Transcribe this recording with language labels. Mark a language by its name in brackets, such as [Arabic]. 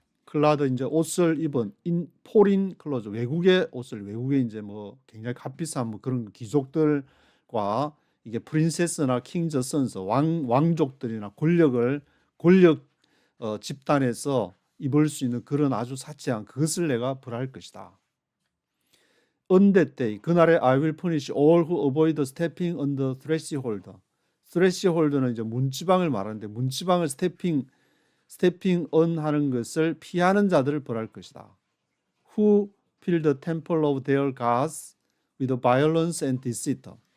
[Korean] clad 이제 옷을 입은 [English] in foreign clothes [Korean] 외국의 옷을 외국에 이제 뭐 굉장히 값비싼 뭐 그런 귀족들과 이게 프린세스나 킹즈 선스 왕족들이나 권력 집단에서 입을 수 있는 그런 아주 사치한 그것을 내가 벌할 것이다. [English] On that day, 그날에 I will punish all who avoid stepping on the threshold. [Korean] threshold는 이제 문지방을 말하는데 문지방을 스태핑 on 하는 것을 피하는 자들을 벌할 것이다. [English] Who fill the temple of their gods with violence and deceit.